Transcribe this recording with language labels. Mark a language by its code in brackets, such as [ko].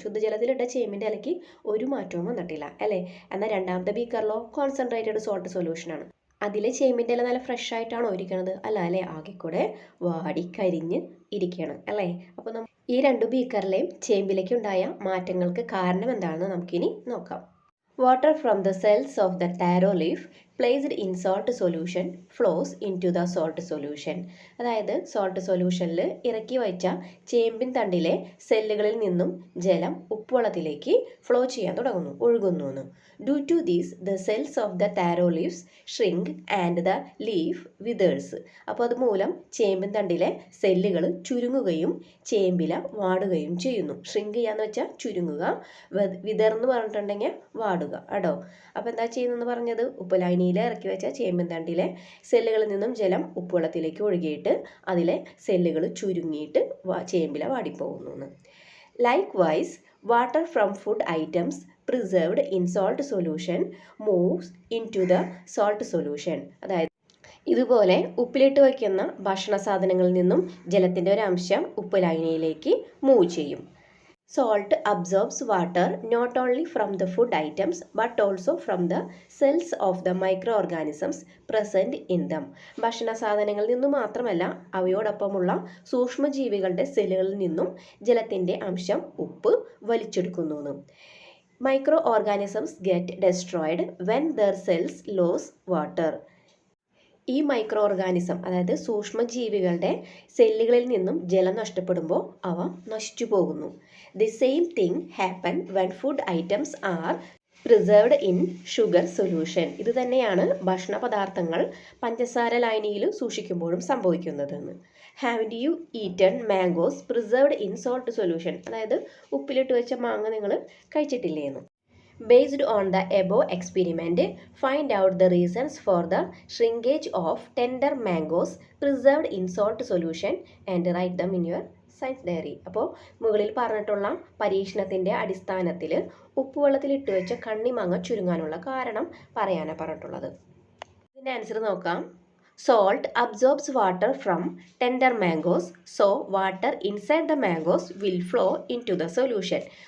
[ml] ശുദ്ധജലത്തിലിട്ട ചേമ്പിൻ്റെ ഇലയ്ക്ക് ഒരു മാറ്റവും വന്നിട്ടില്ല അല്ലേ. എന്നാൽ രണ്ടാമത്തെ ബീക്കറിലോ കോൺസെൻട്രേറ്റഡ് സോൾട്ട് സൊല്യൂഷനാണ്. അതിലെ ചേമ്പിൻ്റെ ഇല നല്ല ഫ്രഷ് ആയിട്ടാണോ ഇരിക്കുന്നത്? അല്ല അല്ലേ, ആകെ കൂടെ വാടി കരിഞ്ഞ് ഇരിക്കുകയാണ് അല്ലേ. അപ്പോൾ ഈ 2 ബീക്കറിലെയും ചേമ്പിലേക്ക് ഉണ്ടായ മാറ്റങ്ങൾക്ക് കാരണം എന്താണെന്ന് നമുക്കിനി നോക്കാം. [en] Water from the cells of the taro leaf placed in salt solution flows into the salt solution. [ml] അതായത് സോൾട്ട് സൊല്യൂഷനിൽ ഇറക്കി വച്ച ചേമ്പിൻ തണ്ടിലെ സെല്ലുകളിൽ നിന്നും ജലം ഉപ്പുവെള്ളത്തിലേക്ക് ഫ്ലോ ചെയ്യാൻ തുടങ്ങുന്നു, ഒഴുകുന്നു. [en] Due to these the cells of the taro leaves shrink and the leaf withers. [ml] അപ്പോൾ അതുമൂലം ചേമ്പിൻ തണ്ടിലെ സെല്ലുകൾ ചുരുങ്ങുകയും ചേമ്പില വാടുകയും ചെയ്യുന്നു. ഷ്രിങ്ക് ചെയ്യാന്ന് വെച്ചാൽ ചുരുങ്ങുക, വിതർന്ന് പറഞ്ഞിട്ടുണ്ടെങ്കിൽ വാടുക കേട്ടോ. അപ്പോൾ എന്താ ചെയ്യുന്നതെന്ന് പറഞ്ഞത്, ഉപ്പുലായനിയിൽ ഇറക്കി വെച്ച ചേമ്പിൻ തണ്ടിലെ സെല്ലുകളിൽ നിന്നും ജലം ഉപ്പുവെള്ളത്തിലേക്ക് ഒഴുകിയിട്ട് അതിലെ സെല്ലുകൾ ചുരുങ്ങിയിട്ട് ചേമ്പില വാടിപ്പോകുന്നു. [en] Likewise water from food items preserved in salt solution moves into the salt solution. [ml] അതായത് ഇതുപോലെ ഉപ്പിലിട്ട് വയ്ക്കുന്ന ഭക്ഷണ സാധനങ്ങളിൽ നിന്നും ജലത്തിൻ്റെ ഒരു അംശം ഉപ്പുലായനിയിലേക്ക് മൂവ് ചെയ്യും. [en] Salt absorbs water not only from the food items but also from the cells of the microorganisms present in them. [ml] ഭക്ഷണ സാധനങ്ങളിൽ നിന്നും മാത്രമല്ല അവയോടൊപ്പമുള്ള സൂക്ഷ്മജീവികളുടെ സെല്ലുകളിൽ നിന്നും ജലത്തിൻ്റെ അംശം ഉപ്പ് വലിച്ചെടുക്കുന്നു. [en] Microorganisms get destroyed when their cells lose water. [ml] ഈ മൈക്രോ ഓർഗാനിസം അതായത് സൂക്ഷ്മജീവികളുടെ സെല്ലുകളിൽ നിന്നും ജലം നഷ്ടപ്പെടുമ്പോൾ അവ നശിച്ചു പോകുന്നു. [en] The same thing happen when food items are preserved in sugar solution. [ml] ഇത് തന്നെയാണ് ഭക്ഷണ പദാർത്ഥങ്ങൾ പഞ്ചസാര ലായനിയിൽ സൂക്ഷിക്കുമ്പോഴും സംഭവിക്കുന്നതെന്ന്. [en] Have you eaten mangoes preserved in salt solution. [ml] അതായത് ഉപ്പിലിട്ട് വെച്ച മാങ്ങ നിങ്ങൾ കഴിച്ചിട്ടില്ലേന്ന്. [en] Based on the above experiment, find out the reasons for the shrinkage of tender mangoes preserved in salt solution and write them in your science diary. [ml] അപ്പോൾ മുകളിൽ പറഞ്ഞിട്ടുള്ള പരീക്ഷണത്തിൻ്റെ അടിസ്ഥാനത്തിൽ ഉപ്പുവെള്ളത്തിൽ ഇട്ട് വെച്ച കണ്ണിമാങ്ങ ചുരുങ്ങാനുള്ള കാരണം പറയാനാണ് പറഞ്ഞിട്ടുള്ളത്. ഇതിൻ്റെ ആൻസർ നോക്കാം. [en] Salt absorbs water from tender mangoes, so water inside the mangoes will flow into the solution.